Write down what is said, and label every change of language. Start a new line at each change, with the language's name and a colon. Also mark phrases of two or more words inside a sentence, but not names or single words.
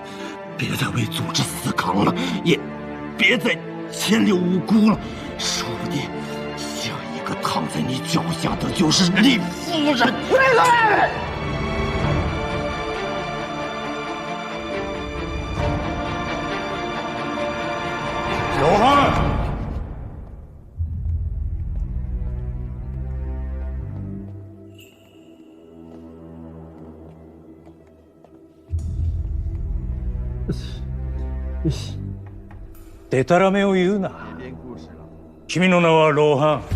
Chinese: 别再为组织死扛了，也别再牵连无辜了。说不定下一个躺在你脚下的就是李夫人。闭嘴！罗汉，
Japanese: でたらめを言うな。君の名はローハン。